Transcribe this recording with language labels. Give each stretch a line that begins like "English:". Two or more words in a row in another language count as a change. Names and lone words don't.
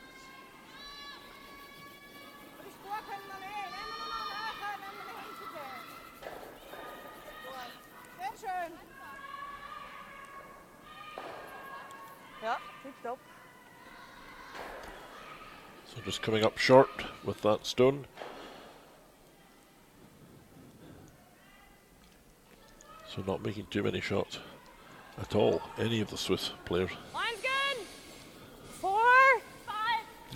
Dutch: Dat is goed, kunnen we alleen. Neem maar nog naar, neem maar naar hinten.
German: Sehr schön. Ja, tipptopp.
English: So just coming up short with that stone. So not making too many shots at all, any of the Swiss players. Line's good. 4, 5.